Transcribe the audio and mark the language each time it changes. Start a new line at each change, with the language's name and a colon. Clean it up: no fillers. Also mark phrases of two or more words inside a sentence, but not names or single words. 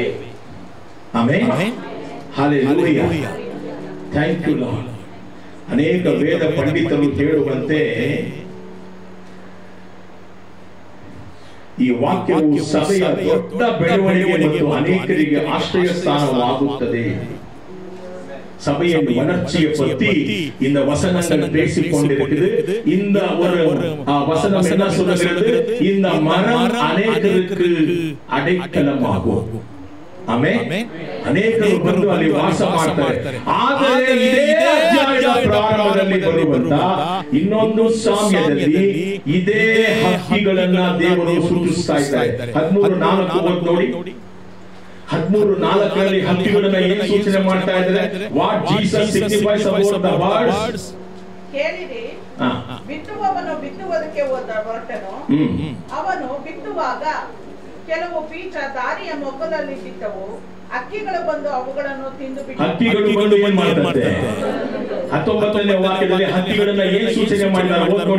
Kannada: ಆಮೆನ್. ಹಲ್ಲೆಲೂಯಾ.
English: Thank you Lord.
Kannada: ಅನೇಕ ವೇದ ಪಂಡಿತರು ಹೇಳುವಂತೆ ಈ ವಾಕ್ಯವು ಸಭೆಯ ದೊಡ್ಡ ಬೆಳವಣಿಗೆ ಮತ್ತು ಅನೇಕರಿಗೆ ಆಶ್ರಯ ಸ್ಥಾನವಾಗುತ್ತದೆ.
Tamil: சபையின் வளர்ச்சியை பற்றி இந்த வசனங்கள் பேசிக்கொண்டிருக்குது. இந்த ஒரு வசனம் என்ன சொல்லுகிறது? இந்த மரம் அநேகருக்கு அடைக்கலமாகும்.
Kannada: ಆಮೆನ್. ಅನೇಕರು ಬಂದು ಅಲ್ಲಿ ವಾಸ ಮಾಡ್ತಾರೆ. ಆದರೆ ಇದೇ ಅಧ್ಯಾಯದ ಪ್ರಾರಂಭದಲ್ಲಿ ಬರುವಂತ ಇನ್ನೊಂದು ಸಾಮ್ಯದಲ್ಲಿ ಇದೇ ಹಕ್ಕಿಗಳನ್ನ ದೇವರು ಸೂಚಿಸ್ತಾ ಇದ್ದಾರೆ. 13:4 ನೋಡಿ. 13:4 ಹಕ್ಕಿಗಳನ್ನ ಏನು ಸೂಚನೆ ಮಾಡ್ತಾ ಇದ್ದಾರೆ?
English: What Jesus signifies about the birds.
Kannada: ಕೇಳಿರಿ, ಬಿತ್ತುವವನು ಬಿತ್ತುವುದಕ್ಕೆ ಹೊರಟನು. ಅವನು ಬಿತ್ತುವಾಗ ಕೆಲವು ಬೀಜ ದಾರಿಯ ಮೊಗ್ಗದಲ್ಲಿ ಬಿದ್ದವು. ಹಕ್ಕಿಗಳು ಬಂದು ಅವುಗಳನ್ನು ತಿಂದು ಬಿಟ್ಟು ಹಕ್ಕಿಗಳು ಬಂದು ಏನ್ ಮಾಡ್ತಾರೆ? 19ನೇ ವಾಕ್ಯದಲ್ಲಿ ಹಕ್ಕಿಗಳನ್ನ ಏನ್ ಸೂಚನೆ ಮಾಡಿದ್ದಾರೆ ನೋಡಿ.